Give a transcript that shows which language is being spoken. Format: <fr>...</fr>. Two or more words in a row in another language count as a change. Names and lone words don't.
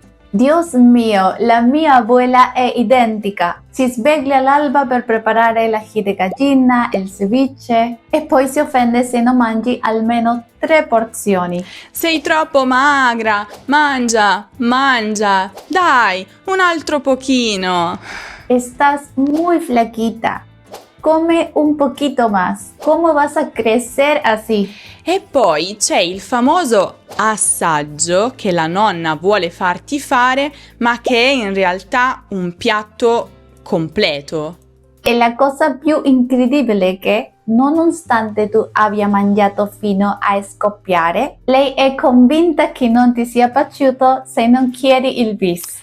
<es>Dios mio,</es> <it>la mia abuela è identica. Si sveglia all'alba per preparare l'ají de gallina, il ceviche e poi si offende se non mangi almeno 3 porzioni. Sei troppo magra, mangia, dai, un altro pochino.</it> <es>Estás muy flaquita. come un poquito más. ¿Cómo vas a crecer así?</es> <it>E poi c'è il famoso assaggio che la nonna vuole farti fare, ma che è in realtà un piatto completo. E la cosa più incredibile è che, nonostante tu abbia mangiato fino a scoppiare, lei è convinta che non ti sia piaciuto se non chiedi il bis.</it>